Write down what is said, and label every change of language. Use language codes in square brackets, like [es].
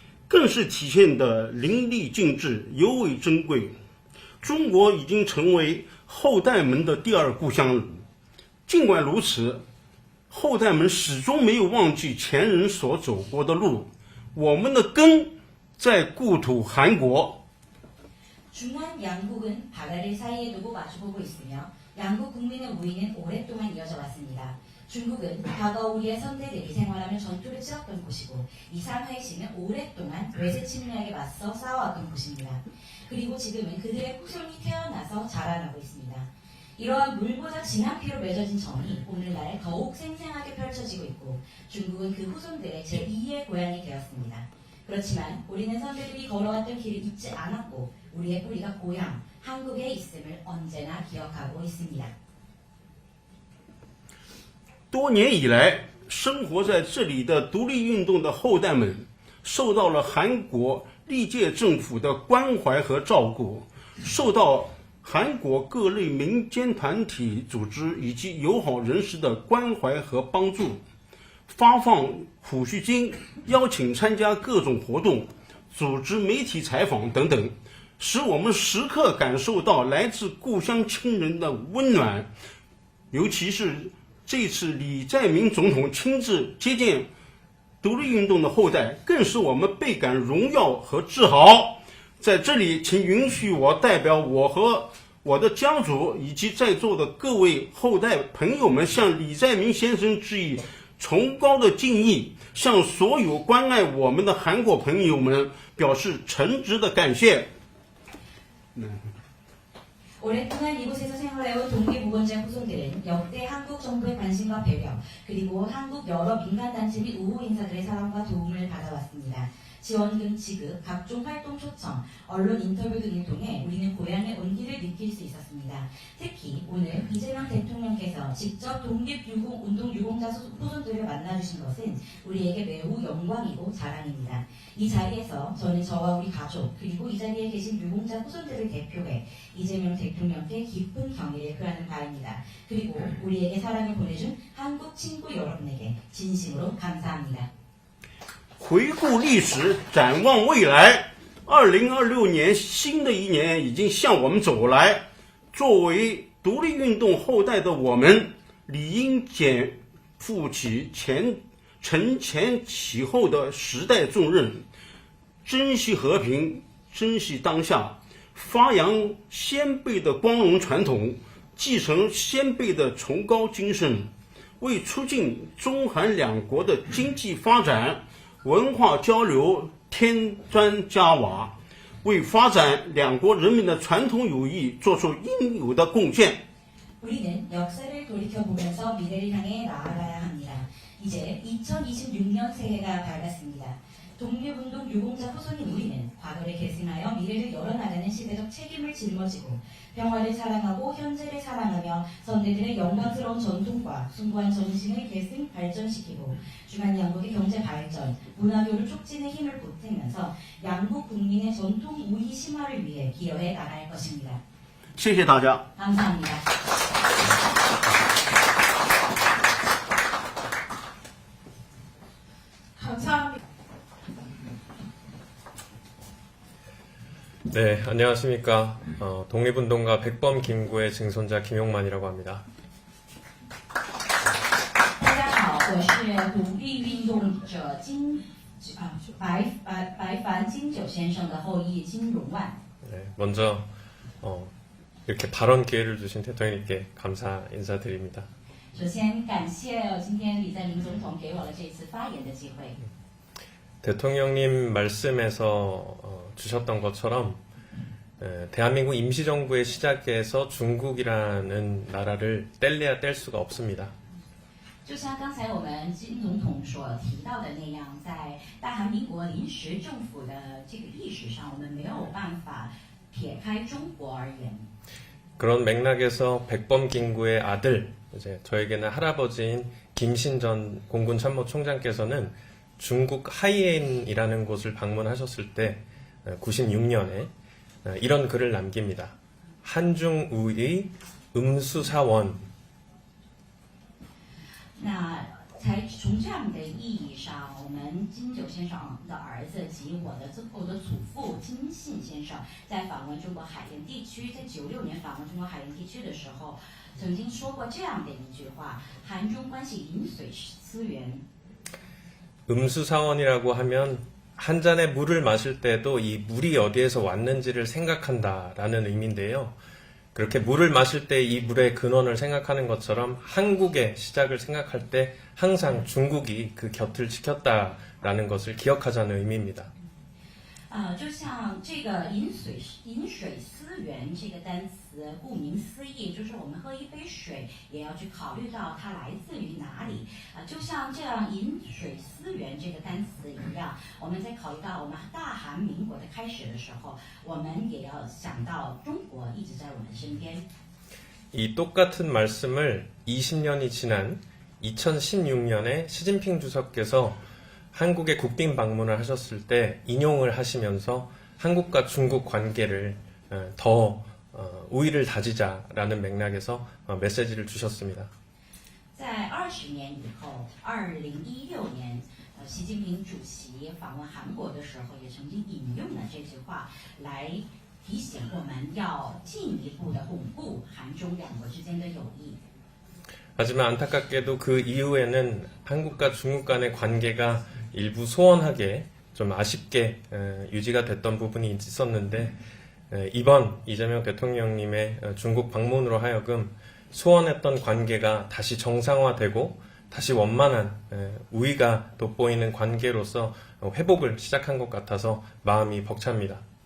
[zh] 更是体现的淋漓尽致，尤为珍贵。中国已经成为后代们的第二故乡了。尽管如此，后代们始终没有忘记前人所走过的路。我们的根在故土韩国。 [ko] 중한 양국은 바다를 사이에 두고 마주보고 있으며 양국 국민의 우위는 오랫동안 이어져 왔습니다. 중국은 과거 우리의 선대들이 생활하며 전투를 치렀던 곳이고 이 상하이시는 오랫동안 외세 침략에 맞서 싸워왔던 곳입니다. 그리고 지금은 그들의 후손이 태어나서 자라나고 있습니다. 이러한 물보다 진한 피로 맺어진 정이 오늘날 더욱 생생하게 펼쳐지고 있고 중국은 그 후손들의 제2의 고향이 되었습니다. 그렇지만 우리는 선배들이 걸어왔던 길을 잊지 않았고 우리의 뿌리가 고향, 한국에 있음을 언제나 기억하고 있습니다. [zh] 多年以来，生活在这里的独立运动的后代们，受到了韩国历届政府的关怀和照顾，受到韩国各类民间团体组织以及友好人士的关怀和帮助，发放抚恤金，邀请参加各种活动，组织媒体采访等等，使我们时刻感受到来自故乡亲人的温暖。尤其是这次李在明总统亲自接见独立运动的后代，更使我们倍感荣耀和自豪。在这里，请允许我代表我和我的家族以及在座的各位后代朋友们，向李在明先生致以崇高的敬意，向所有关爱我们的韩国朋友们表示诚挚的感谢。 [ko] 오랫동안 이곳에서 생활해온 독립우건자 후손들은 역대 한국 정부의 관심과 배려, 그리고 한국 여러 민간단체 및 우호 인사들의 사랑과 도움을 받아왔습니다. 지원금 지급, 각종 활동 초청, 언론 인터뷰 등을 통해 우리는 고향의 온기를 느낄 수 있었습니다. 특히 오늘 이재명 대통령께서 직접 독립운동 유공자 후손들을 만나주신 것은 우리에게 매우 영광이고 자랑입니다. 이 자리에서 저는 저와 우리 가족 그리고 이 자리에 계신 유공자 후손들을 대표해 이재명 대통령께 깊은 경의를 표하는 바입니다. 그리고 우리에게 사랑을 보내준 한국 친구 여러분에게 진심으로 감사합니다. [zh] 回顾历史，展望未来，2026年新的一年已经向我们走来。作为独立运动后代的我们，理应肩负起承前启后的时代重任，珍惜和平，珍惜当下，发扬先辈的光荣传统，继承先辈的崇高精神，为促进中韩两国的经济发展、文化交流添砖加瓦，为发展两国人民的传统友谊做出应有的贡献。 [ko] 우리는 역사를 돌이켜보면서 미래를 향해 나아가야 합니다. 이제 2026년 새해가 밝았습니다. 독립운동 유공자 후손인 우리는 과거를 계승하여 미래를 열어나가는 시대적 책임을 짊어지고 평화를 사랑하고 현재를 사랑하며 선대들의 영광스러운 전통과 숭고한 정신을 계승 발전시키고 중한 양국의 경제 발전, 문화교류 촉진에 힘을 보태면서 양국 국민의 전통 우위 심화를 위해 기여해 나갈 것입니다. [zh] 谢谢大家。 [ko] 감사합니다. 감사합니다. 네, 안녕하십니까. 독립운동가 백범 김구의 증손자 김용만이라고 합니다. [zh] 大家好，我是独立运动者白凡金九先生的后裔金荣万。 [ko] 네, 먼저 이렇게 발언 기회를 주신 대통령님께 감사 인사드립니다. [zh] 首先感谢今天李在明总统给我了这次发言的机会。 [ko] 대통령님 말씀에서 주셨던 것처럼 대한민국 임시정부의 시작에서 중국이라는 나라를 뗄래야 뗄 수가 없습니다. 就像刚才我们金总统所提到的那样，在大韩民国临时政府的这个历史上，我们没有办法撇开中国而言。 그런 맥락에서 백범 김구의 아들, 이제 저에게는 할아버지인 김신전 공군 참모총장께서는 중국 하이엔이라는 곳을 방문하셨을 때 96년에 이런 글을 남깁니다. 한중우의 음수사원. [zh] 那从这样的意义上，我们金九先生的儿子及我的祖父金信先生，在访问中国海盐地区，在96年访问中国海盐地区的时候，曾经说过这样的一句话：韩中关系饮水思源。 [ko] 음수사원이라고 하면 한 잔의 물을 마실 때도 이 물이 어디에서 왔는지를 생각한다라는 의미인데요. 그렇게 물을 마실 때 이 물의 근원을 생각하는 것처럼 한국의 시작을 생각할 때 항상 중국이 그 곁을 지켰다라는 것을 기억하자는 의미입니다. [zh] 就像这个饮水思源这个单词，顾名思义，就是我们喝一杯水也要去考虑到它来自于哪里。就像这样饮水思源这个单词一样，我们在考虑到我们大韩民国的开始的时候，我们也要想到中国一直在我们身边。 [ko] 이 똑같은 말씀을 20년이 지난 2016년에 시진핑 주석께서 한국에 국빈 방문을 하셨을 때 인용을 하시면서 한국과 중국 관계를 더 우위를 다지자라는 맥락에서 메시지를 주셨습니다. [zh] 在20年以后，2016年，习近平主席访问韩国的时候，也曾经引用了这句话来提醒我们要进一步的巩固韩中两国之间的友谊。 [ko] 하지만 안타깝게도 그 이후에는 한국과 중국 간의 관계가 일부 소원하게 좀 아쉽게 유지가 됐던 부분이 있었는데 이번 이재명 대통령님의 중국 방문으로 하여금 소원했던 관계가 다시 정상화되고 다시 원만한 우위가 돋보이는 관계로서 회복을 시작한 것 같아서 마음이 벅찹니다.